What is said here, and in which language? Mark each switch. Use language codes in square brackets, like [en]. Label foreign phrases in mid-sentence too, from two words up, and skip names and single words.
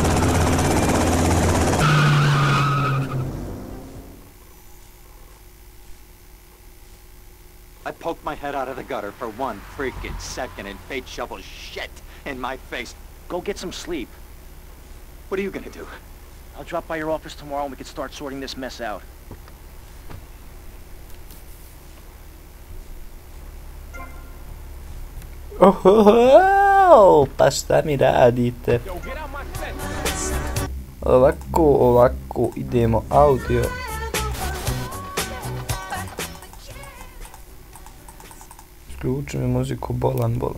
[en] I poked my head out of the gutter for 1 freaking second and fate shovels shit in my face. Go get some sleep. What are you gonna do? I'll drop by your office tomorrow and we can start sorting this mess out. [bs] Pa šta mi radite? Ovako, idemo audio. Isključi mi muziku, bolan.